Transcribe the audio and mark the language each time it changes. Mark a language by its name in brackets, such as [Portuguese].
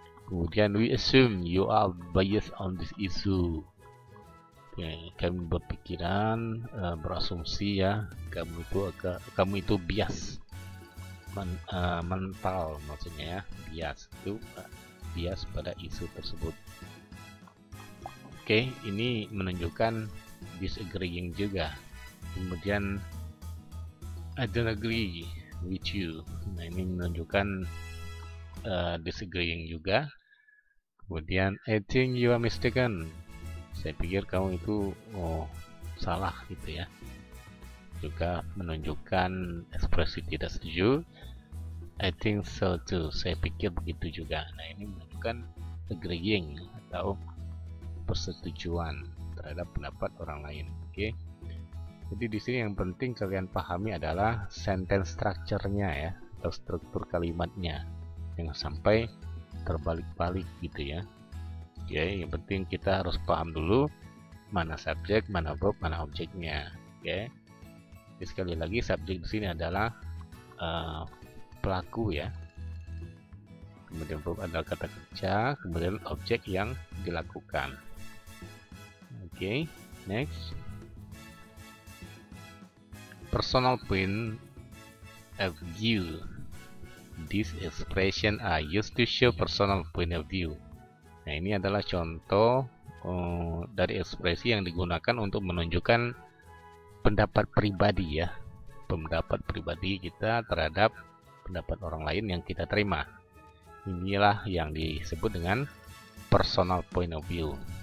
[English] Kemudian we assume you are biased on this issue. [Indonesian] Oke, kami berpikiran, berasumsi ya, kamu itu bias, mental maksudnya ya, bias itu bias pada isu tersebut. Oke, ini menunjukkan disagreeing juga. [English] Kemudian I don't agree with you. [Indonesian] Nah ini menunjukkan disagreeing juga. [English] Kemudian I think you are mistaken. [Indonesian] Saya pikir kamu itu salah gitu ya. Juga menunjukkan ekspresi tidak setuju. [English] I think so too. [Indonesian] Saya pikir begitu juga. Nah ini menunjukkan agreeing atau persetujuan terhadap pendapat orang lain. Oke. Jadi di sini yang penting kalian pahami adalah sentence structure-nya ya, atau struktur kalimatnya. Jangan sampai terbalik-balik gitu ya. Oke, yang penting kita harus paham dulu mana subjek, mana verb, mana objeknya. Oke. Jadi sekali lagi subjek di sini adalah pelaku ya. Kemudian verb adalah kata kerja, kemudian objek yang dilakukan. Oke, next. [English] Personal point of view. These expressions are used to show personal point of view. [Indonesian] Nah, ini adalah contoh dari ekspresi yang digunakan untuk menunjukkan pendapat pribadi ya. Pendapat pribadi kita terhadap pendapat orang lain yang kita terima. Inilah yang disebut dengan personal point of view.